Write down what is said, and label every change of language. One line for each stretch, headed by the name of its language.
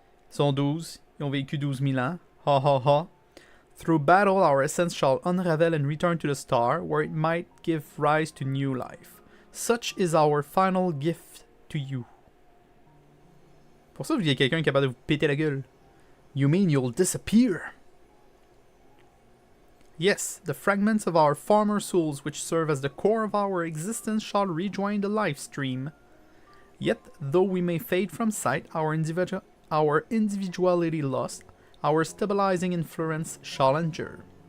French: Ils sont 12, ils ont vécu 12 000 ans. Ha ha ha.
English: Through battle, our essence shall unravel and return to the star, where it might give rise to new life. Such is our final gift to you.
French: Pour ça, vous voyez quelqu'un capable de vous péter la gueule.
English: You mean you'll disappear? Yes, the fragments of our former souls which serve as the core of our existence shall rejoin the life stream. Yet, though we may fade from sight, our individuality lost, our stabilizing influence shall endure.